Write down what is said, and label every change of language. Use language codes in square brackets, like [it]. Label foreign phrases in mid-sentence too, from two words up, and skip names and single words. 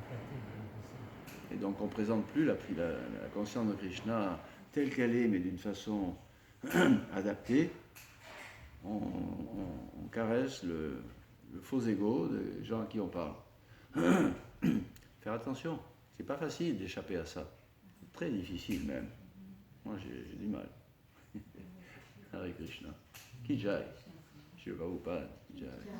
[fr] Et donc on ne présente plus la conscience de Krishna telle qu'elle est, mais d'une façon adaptée. On caresse le faux ego des gens à qui on parle. Faire attention, c'est pas facile d'échapper à ça. C'est très difficile même. Moi j'ai du mal. Hare Krishna. [hi] की जय। शिव प्रभुपाद। की जय.